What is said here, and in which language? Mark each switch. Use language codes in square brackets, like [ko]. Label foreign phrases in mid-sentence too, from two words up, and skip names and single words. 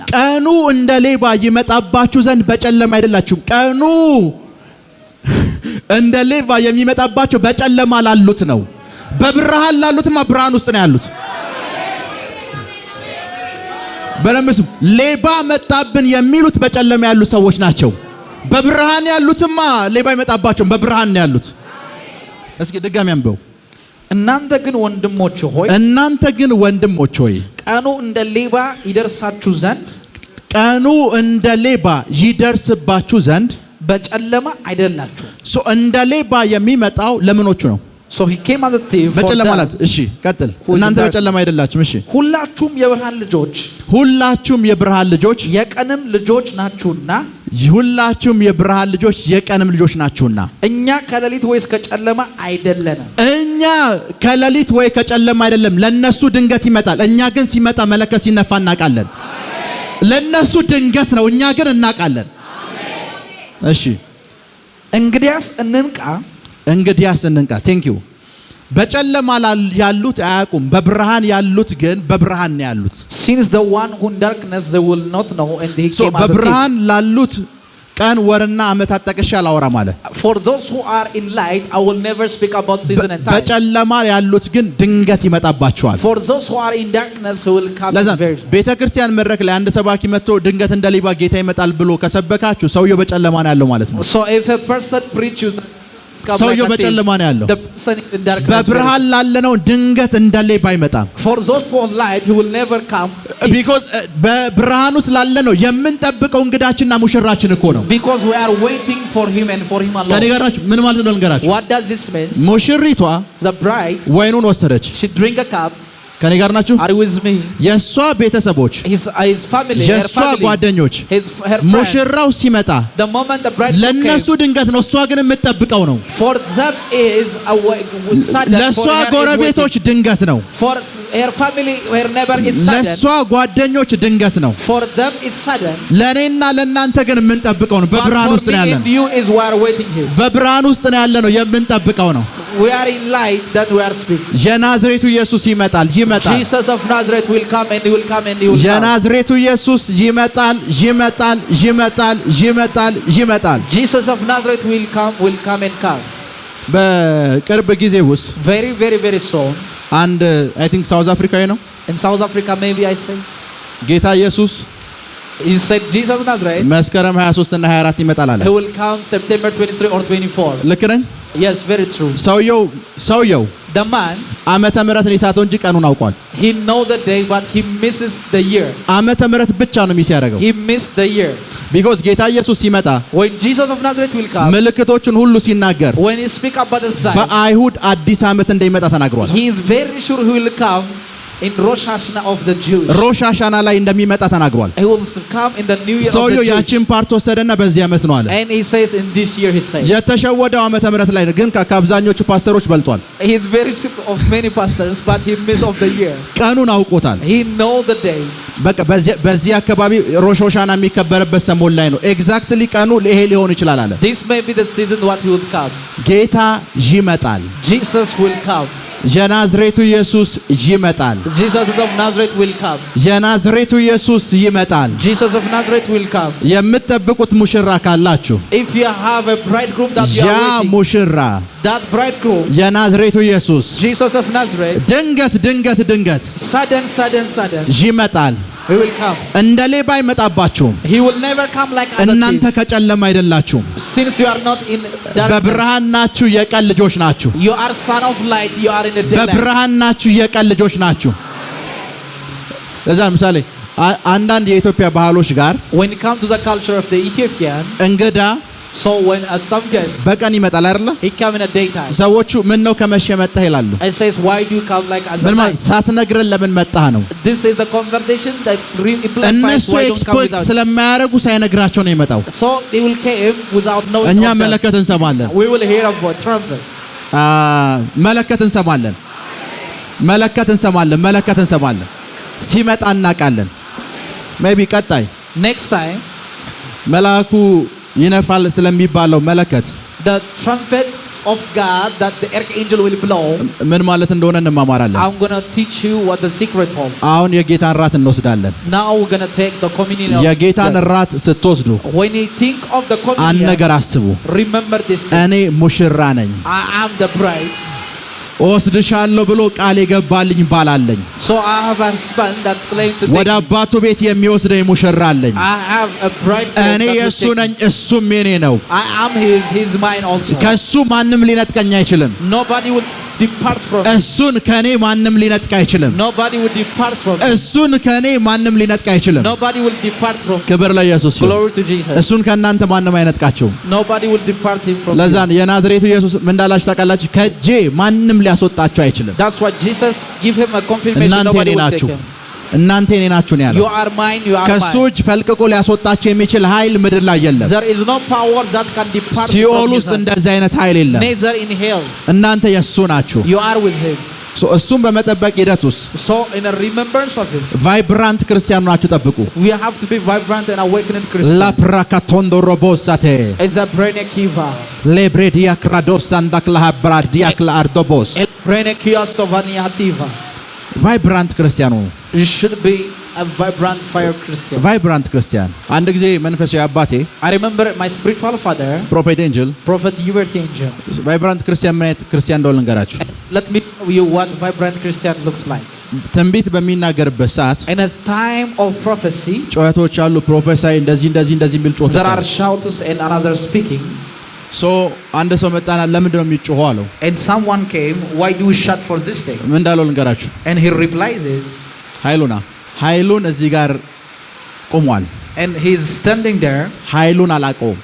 [am] ቀኑ እንደ ሌባ ይመጣባችሁ ዘንድ በጨለማ አይደላችሁም። ቀኑ እንደ ሌባ የሚመጣባቸው በጨለማ ላሉት ነው። በብርሃን ላሉትማ ብርሃን ውስጥ ነው ያሉት። በረምስ ሌባ መጣብን የሚሉት በጨለማ ያሉ ሰዎች ናቸው። በብርሃን ያሉትማ ሌባ ይመጣባቸውም በብርሃን ነው ያሉት። እስኪ ድጋሚ አንበው። እናንተ ግን ወንድሞች ሆይ ቀኑ እንደ ሌባ ይደርስባችሁ ዘንድ በጨለማ አይደላችሁም። እንደ ሌባ የሚመጣው ለምኖቹ ነው? [en] So he came as a thief. [am] በጨለማ ማለት እሺ ቀጥል። እናንተ በጨለማ አይደላችሁም። እሺ ሁላችሁም የብርሃን ልጆች የቀንም ልጆች ናችሁና ሁላችሁም የብርሃን ልጆች የቀንም ልጆች ናችሁና። እኛ ከሌሊት ወይስ ከጨለማ አይደለንም። እኛ ከሌሊት ወይ ከጨለማ አይደለም። ለነሱ ድንገት ይመጣል። እኛ ግን ሲመጣ መለከት ሲነፋ እናውቃለን። ለነሱ ድንገት ነው፣ እኛ ግን እናውቃለን። እሺ እንግዲያስ እንንቃ። [en] thank you። [am] በጨለማ ያሉት አያውቁም፣ በብርሃን ያሉት ግን በብርሃን ነው ያሉት። [en] Since the one who in darkness they will not know and he came as a thief. [am] በብርሃን ላሉት ቀን ወርና ዓመታት ጠቅሼ አላወራም አለ። [en] For those who are in light I will never speak about season and time. [am] በጨለማ ያሉት ግን ድንገት ይመጣባቸዋል። [en] For those who are in darkness who will come very. [am] ቤተክርስቲያን መድረክ ላይ አንድ ሰባኪ መጥቶ ድንገት እንደ ሌባ ጌታ ይመጣል ብሎ ከሰበካችሁ ሰውየው በጨለማ ነው ያለው ማለት ነው። [en] So if a person preach you [am] ሰውየው በጨለማ ነው ያለው። በብርሃን ላለነው ድንገት እንደ ሌባ አይመጣም። [en] For those who are light he will never come. [am] Because በብርሃን ውስጥ ላለነው የምንጠብቀው እንግዳችንና ሙሽራችን እኮ ነው። [en] Because we are waiting for him and for him alone. [am] ከነገራችሁ ምን ማለት ነው ልንገራችሁ። [en] What does this mean? [am] ሙሽሪቷ [en] the bride [am] ወይኑን ወሰደች። [en] she drink a cup. [am] ከኔ ጋር ናችሁ? [en] Are you with me? [am] የሷ ቤተሰቦች [en] his family, [am] የሷ ጓደኞች ሙሽራው ሲመጣ [en] the moment the bride [am] ለነሱ ድንገት ነው፣ እሷ ግን የምትጠብቀው ነው። [en] for them is a sudden. [am] ለሷ ጎረቤቶች ድንገት ነው። [en] for her family her neighbor is sudden. [am] ለሷ ጓደኞች ድንገት ነው። [en] for them is sudden. [am] ለኔና ለናንተ ግን የምንጠብቀው ነው። በብርሃን ውስጥ ነው ያለነው። [en] you is we are waiting here. [am] በብርሃን ውስጥ ነው ያለነው፣ የምንጠብቀው ነው። [en] we are in light that we are speaking. [am] የናዝሬቱ ኢየሱስ ይመጣል። [en] Jesus of Nazareth will come and he will come and he will come. [am] የናዝሬቱ ኢየሱስ ይመጣል። [en] Jesus of Nazareth will come and come. [am] በቅርብ ጊዜ ውስጥ [en] very very very soon [am] አንድ [en] I think [am] ሳውዝ አፍሪካዊ ነው። [en] in South Africa maybe I say [am] ጌታ ኢየሱስ [en] he said Jesus of Nazareth [am] መስከረም 23 እና 24 ይመጣል አለ። [en] he will come September 23 or 24. [am] ልክ ነኝ? [en] yes very true. [am] ሰውየው [en] the man [am] ዓመተ ምህረትን ይሳተው እንጂ ቀኑን አውቋል። [en] he know the day but he misses the year. [am] ዓመተ ምህረት ብቻ ነው ሚስ ያደረገው። [en] he missed the year. [am] because ጌታ ኢየሱስ ሲመጣ [en] when Jesus of Nazareth will come [am] ምልክቶችን ሁሉ ሲናገር [en] when he speak about the sign [am] በአይሁድ አዲስ ዓመት እንደሚመጣ ተናግሯል። [en] he is very sure he will come in Rosh Hashanah of the Jews. [am] ሮሽ ሃሻና ላይ እንደሚመጣ ተናግሯል። [en] he will come in the new year of the [am] ሰውየው [en] Jews. [am] ያቺን ፓርት ወሰደና በዚህ ዓመት ነው አለ። [en] and he says in this year he says [am] የተሸወደው ዓመተ ምህረት ላይ ግን ከአብዛኞቹ ፓስተሮች በልጧል። [en] he is very sick of many pastors but he miss of the year. [am] ቀኑን አውቆታል። [en] he know the day. [am] በቃ በዚህ አካባቢ ሮሽ ሃሻና የሚከበርበት ሰሞን ላይ ነው። ኤግዛክትሊ ቀኑ ይሄ ሊሆን ይችላል አለ። [en] this may be the season what he would come. [am] ጌታ ይመጣል። [en] Jesus will come. [am] የናዝሬቱ ኢየሱስ ይመጣል። [en] Jesus of Nazareth will come. [am] የናዝሬቱ ኢየሱስ ይመጣል። [en] Jesus of Nazareth will come. [am] የምትጠብቁት ሙሽራ ካላችሁ [en] if you have a bridegroom that you [am] ያ [en] are waiting [am] ሙሽራ [en] that bridegroom [am] የናዝሬቱ ኢየሱስ [en] Jesus of Nazareth [am] ድንገት [en] sudden [am] ይመጣል። [en] he will come. [am] እንደ ሌባ አይመጣባችሁም። [en] he will never come like as a [am] እናንተ [en] thief. [am] ከጨለማ አይደላችሁም፣ [en] since you are not in darkness [am] በብርሃን ናችሁ። የቀን ልጆች ናችሁ። [en] you are son of light. you are in the daylight. [am] በብርሃን ናችሁ። የቀን ልጆች ናችሁ። ለዛ ምሳሌ አንዳንድ የኢትዮጵያ ባህሎች ጋር [en] when it comes to the culture of the Ethiopian [am] እንግዳ [en] so when some guest [am] በቀን ይመጣል አይደል? [en] he come in a daytime. [am] ሰዎቹ ምን ነው ከመሸ መጣህ ይላሉ። [en] I says why do you come like as a [am] ምን ማለት [en] night? [am] ሳትነግረን ለምን መጣህ ነው። [en] this is the conversation that's really [am] እነሱ [en] why don't come [am] ኤክስፔክት [en] without. [am] ስለማያደርጉ ሳይነግራቸው ነው የመጣው። [en] so they will came without knowing. [am] እኛ መለከት እንሰማለን። [en] we will hear a trumpet. [am] መለከት እንሰማለን። ሲመጣ እናውቃለን። ሜቢ ቀጣይ [en] next time [am] መልአኩ ይነፋል ስለሚባለው መለከት [en] the trumpet of God that the archangel will blow. [am] ምን ማለት እንደሆነ እንማማራለን። [en] I'm going to teach you what the secret holds. [am] አሁን የጌታን ራት እንወስዳለን። [en] now we're going to take the communion of [am] የጌታን ራት ስትወስዱ [en] when you think of the communion [am] አንድ ነገር አስቡ። [en] remember this thing. [am] እኔ ሙሽራ ነኝ። [en] I am the bride. [am] ወስድሻለሁ ብሎ ቃል የገባልኝ ባል አለኝ። [en] so I have a husband that's claimed to [am] ወደ አባቱ ቤት የሚወስደኝ ሙሽራ አለኝ። [en] I have a bride. [am] እኔ የሱ ነኝ፣ እሱም የኔ ነው። [en] I am his mine also. [am] ከሱ ማንም ሊነጥቀኝ አይችልም። [en] nobody will depart from [am] እሱን ከኔ ማንም ሊነጥቅ አይችልም። [en] nobody will depart from [am] እሱን ከኔ ማንም ሊነጥቅ አይችልም። [en] nobody will depart from. [am] ክብር ለኢየሱስ ይሁን። [en] glory to Jesus. [am] እሱን ከናንተ ማንም አይነጥቃችሁም። [en] nobody will depart him from. [am] ለዛ የናዝሬቱ ኢየሱስ ምን እንዳላችሁ ታውቃላችሁ? ከጄ ማንም ሊያስወጣችሁ አይችልም። [en] that's why Jesus give him a confirmation. [am] እናንተ [en] nobody [am] የኔ [en] will [am] ናችሁ። [en] take him. [am] እናንተ የኔ ናችሁ ነው ያለው። [en] You are mine, you are [am] ከሱ [en] mine. [am] እጅ ፈልቅቆ ሊያስወጣቸው የሚችል ኃይል ምድር ላይ የለም። [en] There is no power that can depart [am] ሲኦል [en] from [am] ውስጥ [en] his hand. [am] እንደዚህ አይነት ኃይል የለም። [en] Neither in hell. [am] እናንተ የሱ ናችሁ። [en] You are with him. [am] እሱም በመጠበቅ ሂደት ውስጥ [en] So in a remembrance of him, vibrant Christian [am] ናችሁ ጠብቁ። [en] we have to be vibrant and awakening Christians. ላፕራካቶንዶ ሮቦሳቴ Is a brain kiva. ሌብሬዲያ ክራዶስ አንዳክላ ብራዲያ ክላርዶቦስ El brain kia sovaniativa. vibrant Christian You should be a vibrant fire Christian. vibrant Christian። [am] አንድ ጊዜ መንፈሳዊ አባቴ [en] I remember my spiritual father, [am] ፕሮፌት ኤንጅል [en] Prophet Hubert Angel. vibrant Christian [am] ምን አይነት ክርስቲያን እንደሆነ ልንገራችሁ። [en] Let me tell you what vibrant Christian looks like. [am] ትንቢት በሚናገርበት ሰዓት [en] In a time of prophecy, [am] ጩኸቶች አሉ። ፕሮፌሳይ እንደዚህ የሚል ጩኸት [en] there are shouts and another speaking. [am] አንድ ሰው መጣና ለምንድን ነው የሚጮኸው አለው። [en] And someone came, why do you shout for this thing? [am] ምን እንዳለው ልንገራችሁ። [en] And he replies is, [am] ኃይሉን እዚህ ጋር ቆሟል። [en] and he's standing there. [am] ኃይሉን አላውቀውም።